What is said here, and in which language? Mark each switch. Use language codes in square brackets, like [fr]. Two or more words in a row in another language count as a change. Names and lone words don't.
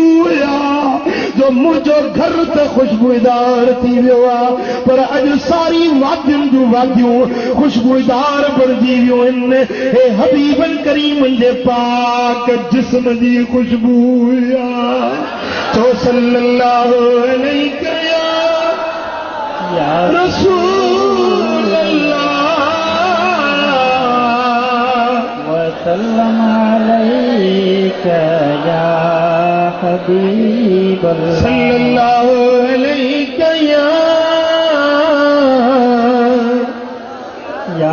[sd] जो मुझो घर त खुशबूदार थी वियो आहे पर अॼु सारी वादियुनि जूं वादियूं खुशबूदार बणिजी वियूं आहिनि हे हबीबन करीमन जे पाक जिस्म जी खुशबू तो [ar] صلى الله عليه يا رسول الله وسلم عليك يا حبيب الله صلى الله عليه या